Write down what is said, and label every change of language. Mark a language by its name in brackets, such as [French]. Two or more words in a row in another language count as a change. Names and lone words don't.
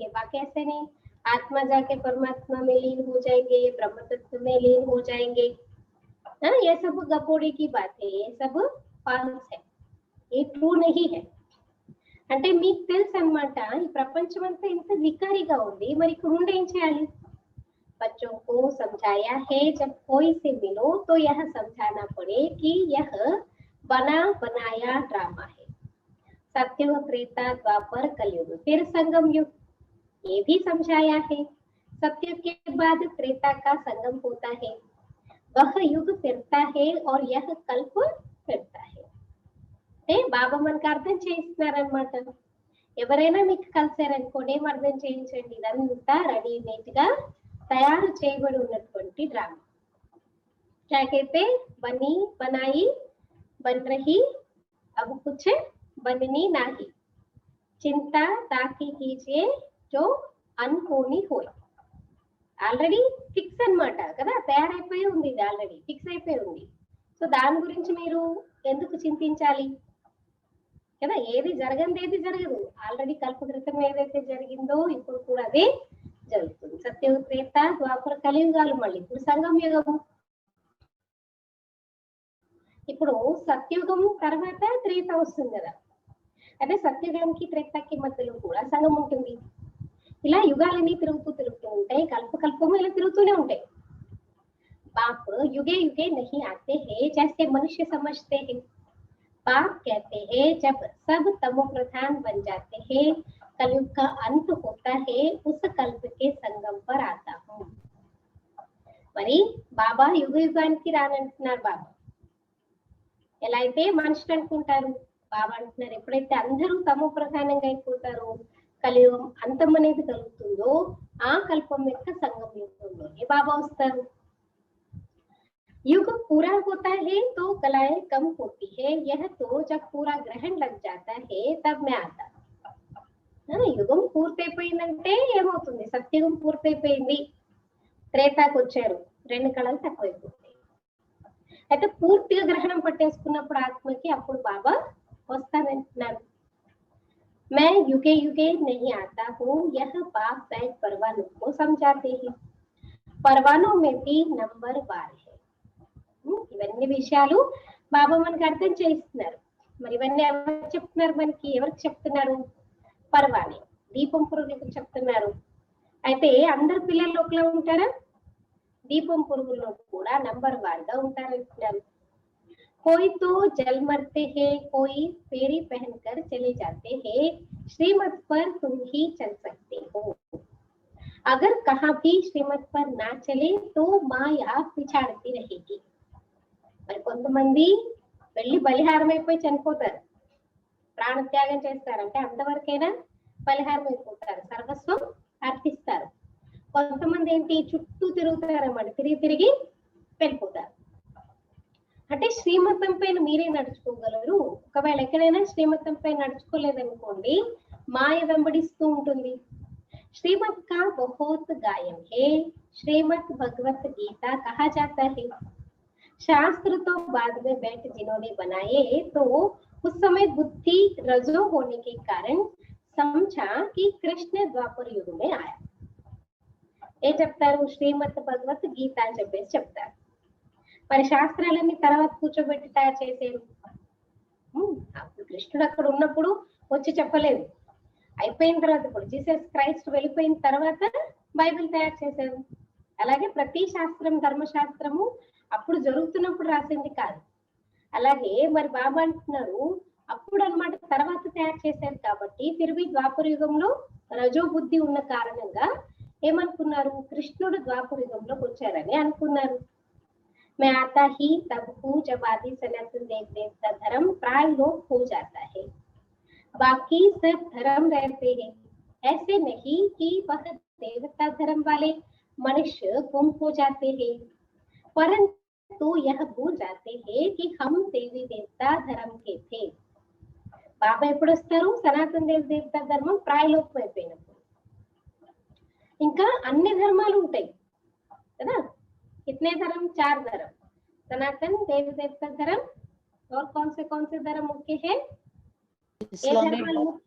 [Hindi] वहां कैसे नहीं, आत्मा जाके परमात्मा में लीन हो जाएंगे, ब्रह्म तत्व में लीन हो जाएंगे. ये सब गपोड़ी की बात है, ये सब फॉल्स है, ये ट्रू नहीं है. [Telugu] అంటే మీకు తెలుసు అన్నమాట ఈ ప్రపంచం అంతా ఇంత వికారిగా ఉంది, మరి ఇక్కడ ఉండి ఏం చేయాలి. [Hindi] बच्चों को समझाया है जब कोई से मिलो तो यह समझाना पड़े कि यह बना बनाया ड्रामा है. सत्ययुग त्रेता द्वापर कलयुग फिर संगम युग, ये भी समझाया है. सत्ययुग के बाद त्रेता का संगम होता है, वह युग फिरता है और यह कल्प फिरता है. [Telugu] బాబా మనకు అర్థం చేయిస్తున్నారనమాట. ఎవరైనా మీకు కలిసారనుకోండి ఏం అర్థం చేయించండి, ఇదంతా రెడీమేడ్ గా తయారు చేయబడి ఉన్నటువంటి డ్రామా. [Hindi] क्या कहते, बनी, बनाई, बन रही, अब कुछ बननी नहीं, चिंता ताकि कीजिए जो అనుకోని होय. [English] already fix [Telugu] అన్నమాట కదా, తయారైపోయి ఉంది, ఇది [English] already fix [Telugu] అయిపోయి ఉంది. సో దాని గురించి మీరు ఎందుకు చింతించాలి కదా, ఏది జరగంది ఏది జరగదు, ఆల్రెడీ కల్పకృతం ఏదైతే జరిగిందో ఇప్పుడు కూడా అదే జరుగుతుంది. సత్యయుగ, త్రేత, ద్వాపర, కలియుగాలు, మళ్ళీ ఇప్పుడు సంగమ యుగము. ఇప్పుడు సత్యుగం తర్వాత త్రేత వస్తుంది కదా, అదే సత్యుగంకి త్రేతకి మధ్యలో కూడా సంగం ఉంటుంది. ఇలా యుగాలన్నీ తిరుగుతూ ఉంటాయి, కల్పకల్పము ఇలా తిరుగుతూనే ఉంటాయి. [Hindi] बाप युगे युगे नहीं आते हैं जैसे मनुष्य समझते हैं. बाप कहते हैं जब सब तमो प्रधान बन जाते हैं, कलयुग का अंत होता है, उस कल्प के संगम पर आता हूँ. [Telugu] మరి బాబా యుగ యుగానికి రానంటున్నారు. బాబా ఎలా అయితే మనుషులు అనుకుంటారు, బాబా అంటున్నారు ఎప్పుడైతే అందరూ తమో ప్రధానంగా అయిపోతారో, కలియుగం అంతం అనేది కలుగుతుందో, ఆ కల్పం యొక్క సంగం యుగంలోనే బాబా వస్తారు. [Hindi] युग पूरा होता है तो कलाएं कम होती है, यह तो जब पूरा ग्रहण लग जाता है तब मैं आता. [Telugu] యుగం పూర్తయిపోయిందంటే ఏమవుతుంది, సత్యుగం పూర్తయిపోయింది, త్రేతాకు వచ్చారు, 2 కళలు తక్కువైపోతాయి. అయితే పూర్తిగా గ్రహణం పట్టేసుకున్నప్పుడు ఆత్మకి అప్పుడు బాబా వస్తానంటున్నారు. [Hindi] मैं युगे युगे नहीं आता हूँ, यह बाप बैठ परवानों को समझाते हैं. परवानों में भी नंबर वार है. [Telugu] ఇవన్నీ విషయాలు బాబా మనకి అర్థం చేయిస్తున్నారు. మరి ఇవన్నీ ఎవరు చెప్తున్నారు, మనకి ఎవరికి చెప్తున్నారు, పర్వాణి, దీపం పురుగులకు చెప్తున్నారు. అయితే అందరు పిల్లలు ఒకలా ఉంటారా, దీపం పురుగుల్లో కూడా నంబర్ వారుగా ఉంటారంటున్నారు. [Hindi] कोई तो जल मरते हैं, कोई फेरी पहनकर चले जाते हैं, श्रीमत पर तुम ही चल सकते हो. अगर कहाँ भी श्रीमत पर ना चले तो माया पिछाड़ती रहेगी. [Telugu] మరి కొంతమంది వెళ్ళి బలిహారం అయిపోయి చనిపోతారు, ప్రాణత్యాగం చేస్తారు, అంటే అంతవరకైనా బలిహారం అయిపోతారు, సర్వస్వం అర్పిస్తారు. కొంతమంది ఏంటి చుట్టూ తిరుగుతారన్నమాట, తిరిగి వెళ్ళిపోతారు. అంటే శ్రీమతం పైన మీరే నడుచుకోగలరు. ఒకవేళ ఎక్కడైనా శ్రీమతం పైన నడుచుకోలేదనుకోండి, మాయ వెంబడిస్తూ ఉంటుంది. [Hindi] श्रीमत का बहुत गायन है, श्रीमद् भगवत గీता कहा जाता है. शास्त्र तो बाद में बैठ जिन्होंने बनाए, तो उस समय बुद्धि रजो होने के कारण समझा कि कृष्ण द्वापर युग में आया. [Telugu] ఏ చెప్తారు, శ్రీమద్ భగవత్ గీత అని చెప్పేసి చెప్తారు. మరి శాస్త్రాలన్నీ తర్వాత కూర్చోబెట్టి తయారు చేసేది. అప్పుడు కృష్ణుడు అక్కడ ఉన్నప్పుడు వచ్చి చెప్పలేదు, అయిపోయిన తర్వాత ఇప్పుడు జీసస్ క్రైస్ట్ వెళ్ళిపోయిన తర్వాత బైబిల్ తయారు చేశారు. అలాగే ప్రతి శాస్త్రం, ధర్మశాస్త్రము అప్పుడు జరుగుతున్నప్పుడు రాసింది కాదు. అలాగే మరి బాబా అంటున్నారు అప్పుడు అన్నమాట తర్వాత తయారు చేశారు కాబట్టి, తిరిగి ద్వాపర యుగంలో రజో బుద్ధి ఉన్న కారణంగా ఏమనుకున్నారు, కృష్ణుడు ద్వాపర యుగంలోకి వచ్చారని అనుకున్నారు. [Hindi] मैं आता ही तब हूँ जब आदि सनातन देव देवता धर्म प्राय लोप हो जाता है, बाकी सब धर्म रहते हैं. ऐसे नहीं कि वह देवता धर्म वाले मनुष्य गुम हो जाते हैं, परंतु यह भूल जाते हैं कि हम देवी देवता धर्म के थे. [Telugu] బాబా ఎప్పుడు వస్తారు, సనాతన దేవ దేవతా ధర్మం ప్రాయలోపం అయిపోయినప్పుడు. ఇంకా అన్ని ధర్మాలు ఉంటాయి కదా, [Hindi] कितने धर्म, 4 धर्म, सनातन, देवी देवता धर्म और कौन से धर्म मुख्य है, मुख्य